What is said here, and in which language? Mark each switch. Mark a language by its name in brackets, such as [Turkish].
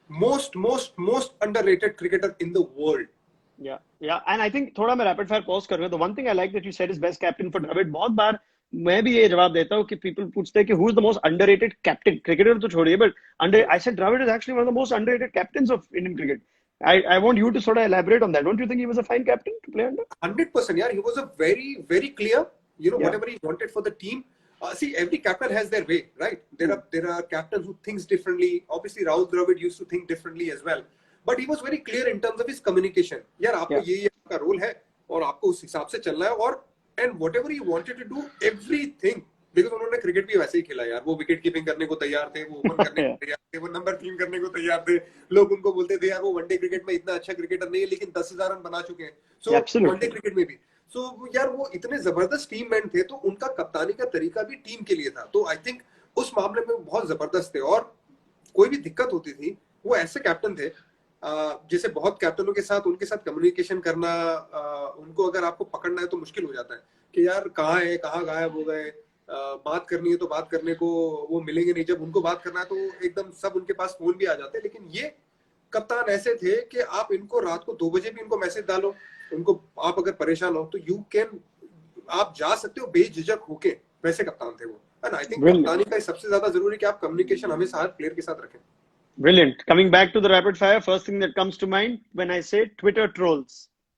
[English] Most underrated cricketer in the world. Yeah. And I think [Hindi] थोड़ा मैं [English] rapid fire pause [Hindi] कर रहा हूँ. [English] The one thing I like that you said is best captain for Dravid. [Hindi] बहुत बार मैं भी ये जवाब देता हूँ कि [English] people [Hindi] पूछते हैं कि [English] who is the most underrated captain? Cricketer [Hindi] तो छोड़िए, [English] but I said Dravid is actually one of the most underrated captains of Indian cricket. I want you to sort of elaborate on that. Don't you think he was a fine captain to play under? 100%. Yeah, he was a very, very clear. Whatever he wanted for the team. See, every captain has their way, right? There are captains who thinks differently. Obviously, Rahul Dravid used to think differently as well. But he was very clear in terms of his communication. [Hindi] यार आपको ये आपका role है और आपको उस हिसाब से चलना है और [English] and whatever he wanted to do everything [Hindi] because उन्होंने क्रिकेट भी वैसे ही खेला यार. वो विकेट कीपिंग करने को तैयार थे, वो ओपन करने को तैयार थे, वो नंबर 3 करने को तैयार थे. लोग उनको बोलते थे यार वो वनडे क्रिकेट में इतना अच्छा क्रिकेटर नहीं है लेकिन 10,000 रन बना चुके हैं. सो वनडे क्रिकेट में भी यार वो इतने जबरदस्त टीम मैन थे, तो उनका कप्तानी का तरीका भी टीम के लिए था. तो [English] I think [Hindi] उस मामले में बहुत जबरदस्त थे और कोई भी दिक्कत होती थी वो ऐसे कैप्टन थे जैसे बहुत कैप्टनों के साथ उनके साथ कम्युनिकेशन करना, उनको अगर आपको पकड़ना है तो मुश्किल हो जाता है कि यार कहाँ है, कहाँ गायब हो गए. बात करनी है तो बात करने को वो मिलेंगे नहीं, जब उनको बात करना है तो एकदम सब उनके पास फोन भी आ जाते हैं. लेकिन ये कप्तान ऐसे थे कि आप इनको रात को 2 बजे भी इनको मैसेज डालो, उनको आप अगर परेशान हो तो आप जा सकते हो बेझिझक होके, वैसे कप्तान थे वो। [English] And I think Brilliant. [Hindi] कप्तानी का सबसे ज्यादा जरूरी कि आप कम्युनिकेशन हमेशा हर प्लेयर के साथ रखें। [English] Brilliant. Coming back to the rapid fire, first thing that comes to mind when I say Twitter trolls.